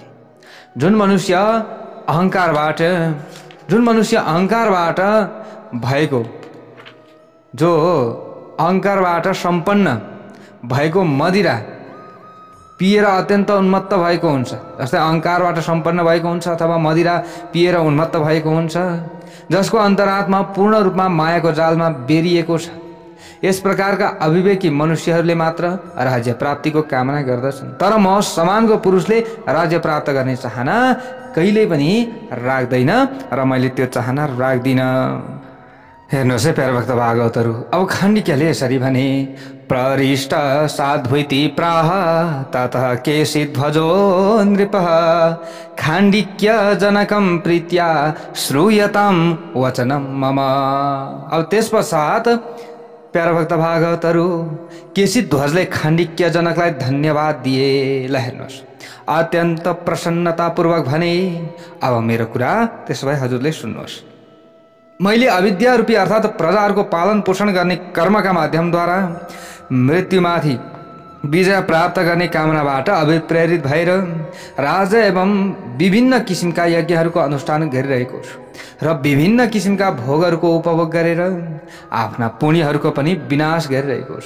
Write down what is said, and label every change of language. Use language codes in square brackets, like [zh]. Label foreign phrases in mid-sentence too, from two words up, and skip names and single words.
[ne] जुन मनुष्य अहङ्कारबाट भएको, जो अहङ्कारबाट सम्पन्न भएको मदिरा पिएर अत्यन्त उन्मत्त भएको हुन्छ, जस्तै अहङ्कारबाट सम्पन्न भएको हुन्छ अथवा मदिरा पिएर उन्मत्त भएको हुन्छ, जसको अन्तरात्मा पूर्ण रूपमा मायाको जालमा बेरिएको छ, यस प्रकारका अविवेकी मनुष्यहरूले मात्र राज्य प्राप्तिको कामना गर्दछन्। तर म समानको पुरुषले राज्य प्राप्त गर्ने चाहना कहिल्यै पनि राख्दैन र मैले त्यो चाहना राख्दिनँ। हेर्नुहोस् है प्यारभक्त भागवतहरू, अब खाण्डिक्यले यसरी भने, [sa] प्ररिष्ट साध्वैति प्राह ततः केशिध्वजो नृपः खाण्डिक्य जनकं प्रीत्या श्रूयतां वचनं मम। [ne] अब त्यस पश्चात प्यारभक्त भागवतहरू केशिध्वजले खाण्डिक्य जनकलाई धन्यवाद दिए। ल हेर्नुहोस्, अत्यन्त प्रसन्नतापूर्वक भने, अब मेरो कुरा त्यसो भए हजुरले सुन्नुहोस्। मैले अविद्या रूपी अर्थात् प्रजाहरूको पालन पोषण गर्ने कर्मका माध्यमद्वारा मृत्युमाथि विजय प्राप्त गर्ने कामनाबाट अभिप्रेरित भएर राजा एवं विभिन्न किसिमका यज्ञहरूको अनुष्ठान गरिरहेको छु र विभिन्न किसिमका भोगहरूको उपभोग गरेर आफ्ना पुण्यहरूको पनि विनाश गरिरहेको छु।